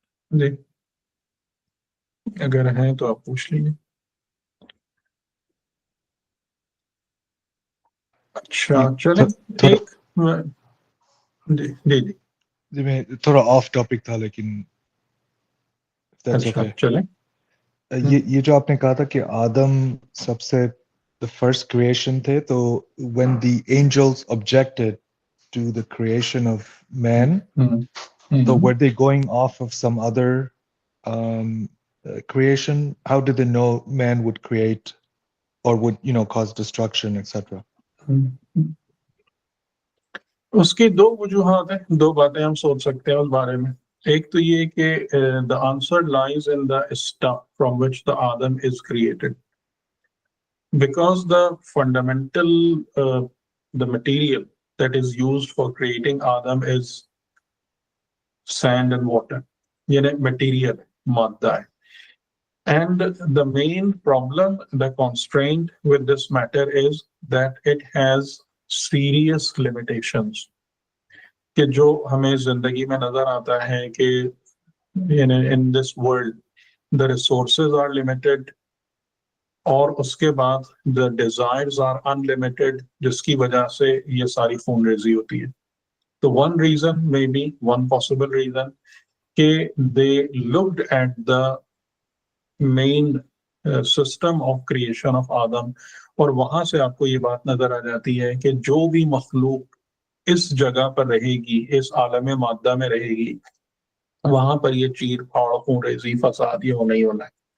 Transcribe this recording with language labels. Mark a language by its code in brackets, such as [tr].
[ur] جی اگر ہیں تو آپ پوچھ لیجیے. اچھا چلیں ایک جی جی جی جی میں تھوڑا آف ٹاپک تھا لیکن اچھا چلیں. یہ جو آپ نے کہا تھا کہ آدم سب سے فرسٹ کریشن تھے، تو [en] when the angels objected to the creation of man, so were they going off of some other creation? How did they know man would create or would cause destruction, etc.? [ur] اس کی دو وجوہات ہیں، دو باتیں ہم سوچ سکتے ہیں اس بارے میں. ایک تو یہ کہ [en] the answer lies in the stuff from which the Adam is created. Because the fundamental, the material that is used for creating Adam is sand and water. [ur] یعنی material مادہ ہے. [en] And the main problem, the constraint with this matter is that it has serious limitations. [ur] کہ جو ہمیں زندگی میں نظر آتا ہے کہ [en] in this world the resources are limited [ur] اور اس کے بعد [en] the desires are unlimited، [ur] جس کی وجہ سے یہ ساری خون ریزی ہوتی ہے. تو [en] one reason, maybe one possible reason [ur] کہ [en] they looked at the main system of creation of Adam، [ur] اور وہاں سے آپ کو یہ بات نظر آ جاتی ہے کہ جو بھی مخلوق اس جگہ پر رہے گی، اس عالم مادہ میں رہے گی، وہاں پر یہ چیر پھاڑ خون ریزی فساد یہ ہونا ہی ہونا ہے.